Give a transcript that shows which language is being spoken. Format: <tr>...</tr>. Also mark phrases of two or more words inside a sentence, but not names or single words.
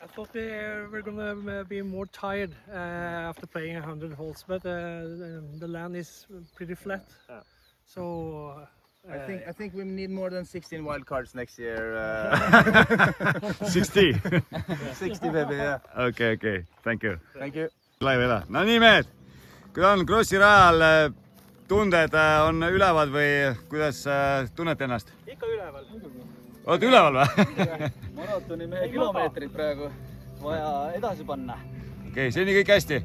<en>I thought we're gonna be more tired after playing 100 holes, but the land is pretty flat. Yeah. So I think we need more than 16 wild cards next year. 60. 60 maybe, yeah. Okay. Thank you. Thank you.</en> <et>Laivi. No nii mehed, kuidas on Krossi rajal, tunded on ülevad või kuidas tunnete ennast? ikka üleval. Olete üleval või? Maratoni mehe kilomeetrid praegu vaja edasi panna. Okei, seni kõik hästi?</et>